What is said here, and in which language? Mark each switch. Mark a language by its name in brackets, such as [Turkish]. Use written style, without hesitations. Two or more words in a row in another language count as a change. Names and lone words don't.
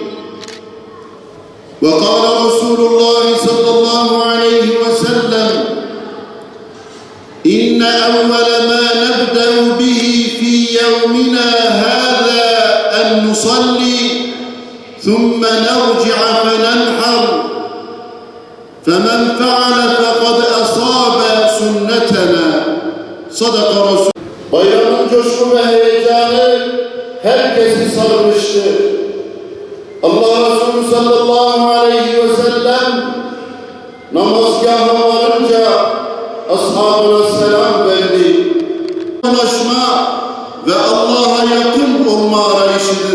[Arabic] وقال رسول الله صلى الله عليه وسلم إن أول ما نبدأ به في يومنا هذا أن نصلي ثم نرجع فننحر فمن فعل فقد أصاب سنتنا. صدق رسول. [Turkish] Bayramın coşku ve heyecanı herkesi sarmıştır. Allah Resulü [Arabic] صلى الله عليه وسلم [Turkish] namazgaha varınca ashabına selam verdi. Ulaşma ve Allah'a yakın olma arayışıdır.